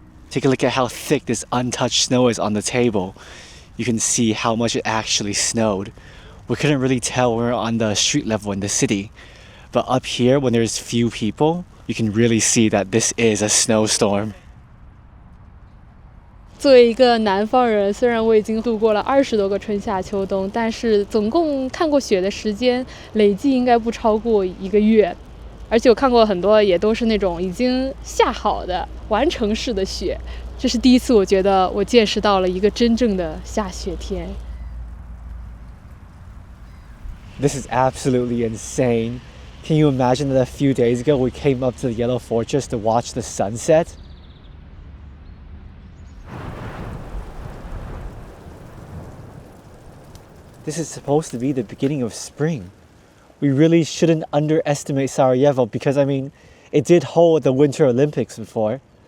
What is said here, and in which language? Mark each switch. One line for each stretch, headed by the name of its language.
English: Take a look at how thick this untouched snow is on the table. You can see how much it actually snowed. We couldn't really tell when we were on the street level in the city. But up here, when there's few people, you can really see that this is a snowstorm.
Chinese: 作为一个南方人，虽然我已经度过了20多个春夏秋冬，但是总共看过雪的时间累计应该不超过1个月。而且我看过很多也都是那种已经下好的完成式的雪，这是第一次我觉得我见识到了一个真正的下雪天。
English: This is absolutely insane. Can you imagine that a few days ago we came up to the Yellow Fortress to watch the sunset? This is supposed to be the beginning of spring. We really shouldn't underestimate Sarajevo because, I mean, it did hold the Winter Olympics before.